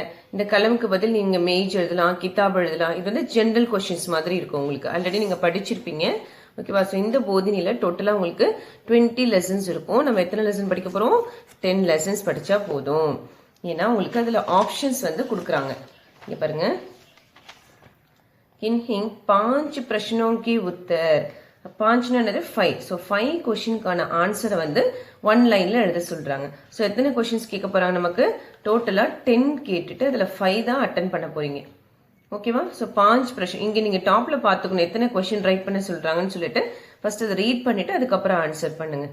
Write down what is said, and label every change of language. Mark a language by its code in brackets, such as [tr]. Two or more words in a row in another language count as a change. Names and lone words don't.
[ta] இந்த கலமுக்கு பதில் நீங்கள் மேஜ் எழுதலாம், கிதாப் எழுதலாம். இது வந்து [en] general questions [ta] மாதிரி இருக்கும். உங்களுக்கு ஆல்ரெடி நீங்கள் படிச்சிருப்பீங்க. ஓகேவா? ஸோ இந்த போதினியில் டோட்டலாக உங்களுக்கு 20 லெசன்ஸ் இருக்கும். நம்ம எத்தனை லெசன் படிக்க போகிறோம்? 10 லெசன்ஸ் படித்தா போதும். ஏன்னா உங்களுக்கு அதில் ஆப்ஷன்ஸ் வந்து கொடுக்குறாங்க. இங்கே பாருங்க, [hi] किन्हीं 5 प्रश्नों के उत्तर. [ta] 5னது 5. ஸோ 5 கொஷினுக்கான ஆன்சரை வந்து 1 லைனில் எழுத சொல்கிறாங்க. ஸோ எத்தனை கொஷின்ஸ் கேட்க போகிறாங்க? நமக்கு டோட்டலாக 10 கேட்டுட்டு அதில் 5 தான் அட்டன் பண்ண போகிறீங்க. ஓகேவா? ஸோ 5 பிரச்சனை இங்கே நீங்கள் டாப்பில் பார்த்துக்கணும் எத்தனை [en] question write [ta] பண்ண சொல்கிறாங்கன்னு சொல்லிட்டு ஃபர்ஸ்ட் அதை ரீட் பண்ணிவிட்டு அதுக்கப்புறம் ஆன்சர் பண்ணுங்கள்.